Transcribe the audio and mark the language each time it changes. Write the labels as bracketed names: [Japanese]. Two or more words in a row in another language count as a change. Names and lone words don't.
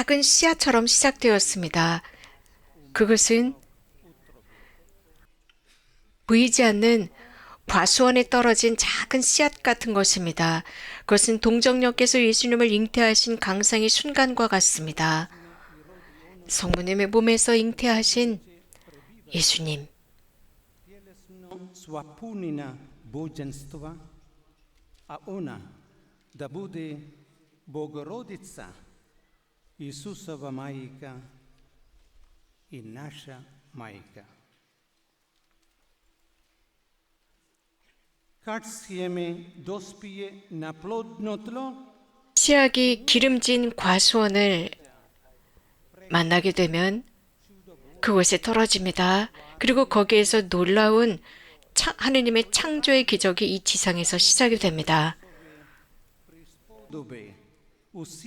[Korean] 작은 씨앗처럼 시작되었습니다. 그것은 보이지 않는 과수원에 떨어진 작은 씨앗 같은 것입니다. 그것은 동정녀께서 예수님을 잉태하신 강상의 순간과 같습니다. 성부님의 몸에서 잉태하신 예수님, [Croatian] tjelesno sva punina božanstva, a ona da bude Bogorodica, Isusova majka i naša majka. Kad sjeme dospije na plodno tlo, [Korean] 씨앗이 기름진 과수원을 만나게 되면 그곳에 떨어집니다. 그리고 거기에서 놀라운 하느님의 창조의 기적이 이 지상에서 시작이 됩니다. doby usí